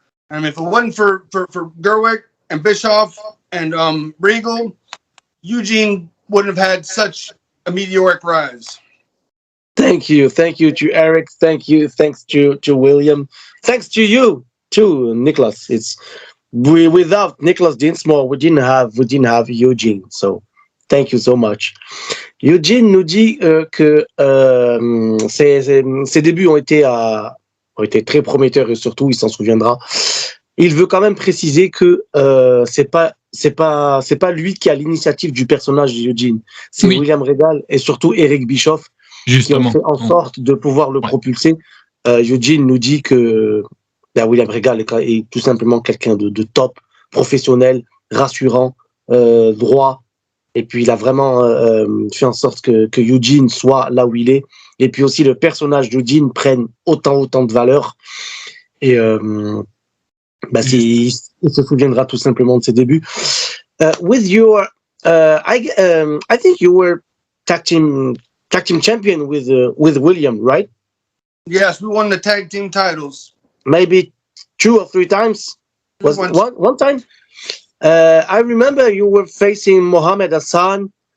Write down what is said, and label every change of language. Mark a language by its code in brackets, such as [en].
[en] I mean, if it wasn't for Gerwick and Bischoff and Regal, Eugene wouldn't have had such a meteoric rise. Thank you to Eric. Thanks to William. Thanks to you too, Nicholas. Without Nicholas Dinsmore, we didn't have Eugene. So thank you so much. [fr] Eugene nous dit que ses débuts ont été très prometteurs, et surtout il s'en souviendra. Il veut quand même préciser que c'est pas lui qui a l'initiative du personnage de Eugene. C'est William Regal et surtout Eric Bischoff qui ont fait en sorte de pouvoir le propulser. Eugene nous dit que William Regal est tout simplement quelqu'un de top, professionnel, rassurant, droit. Et puis il a vraiment fait en sorte que Eugene soit là où il est. Et puis aussi le personnage d'Eugene prenne autant de valeur. Et il se souviendra tout simplement de ses débuts. [en] With your, I think you were tag team champion with William, right? Yes, we won the tag team titles. Maybe 2 or 3 times. Was it one time? I remember you were facing Mohammed Hassan.